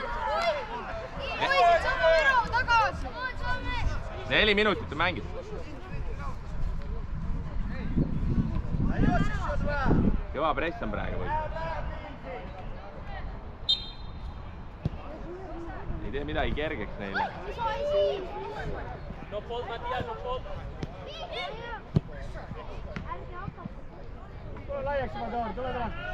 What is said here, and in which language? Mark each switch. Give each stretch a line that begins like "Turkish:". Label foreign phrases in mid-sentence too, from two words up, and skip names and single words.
Estonian: Poisid, saame ära tagasi! 4 minutit on mängida. Kõva press on praegu. Ei tee midagi kergeks neile.
English: No fault, Matias, no fault.
Estonian: Tule laiaks juba, Toor, tule!